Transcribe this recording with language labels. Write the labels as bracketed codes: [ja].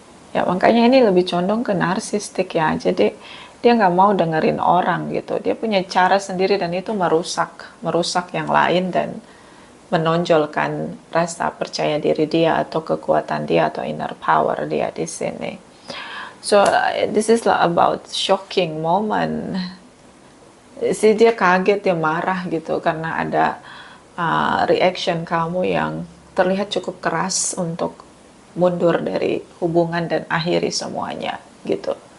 [id] Ya makanya ini lebih condong ke narsistik ya. Jadi dia nggak mau dengerin orang gitu. Dia punya cara sendiri dan itu merusak yang lain dan menonjolkan rasa percaya diri dia atau kekuatan dia atau inner power dia di sini. [en] So this is about shocking moment. [id] Dia kaget, dia marah gitu karena ada reaction kamu yang terlihat cukup keras untuk mundur dari hubungan dan akhiri semuanya gitu.